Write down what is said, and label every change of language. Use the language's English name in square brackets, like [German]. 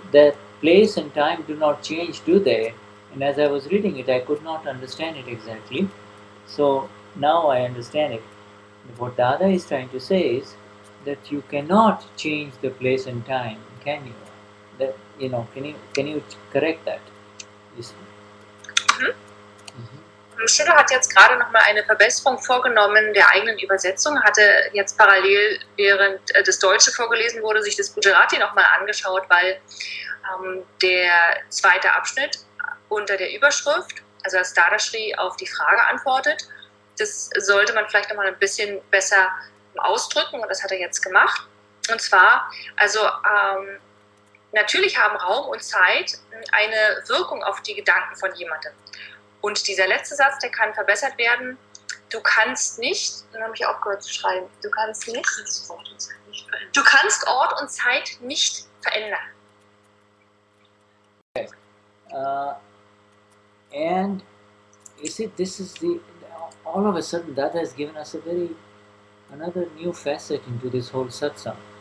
[English] That place and time do not change, do they? And as I was reading it, I could not understand it exactly. So now I understand it. What Dada is trying to say is that you cannot change the place and time, can you? That can you correct that? [German] Shuddha hat jetzt gerade nochmal eine Verbesserung vorgenommen der eigenen Übersetzung, hatte jetzt parallel, während das Deutsche vorgelesen wurde, sich das Gujarati nochmal angeschaut, weil der zweite Abschnitt unter der Überschrift, also als Dadashri auf die Frage antwortet, das sollte man vielleicht nochmal ein bisschen besser ausdrücken und das hat er jetzt gemacht. Und zwar, also natürlich haben Raum und Zeit eine Wirkung auf die Gedanken von jemandem. Und dieser letzte Satz, der kann verbessert werden. Du kannst nicht, dann habe ich aufgehört zu schreiben, du kannst Ort und Zeit nicht verändern. Okay. [English] And you see, this is all of a sudden that has given us another new facet into this whole satsang.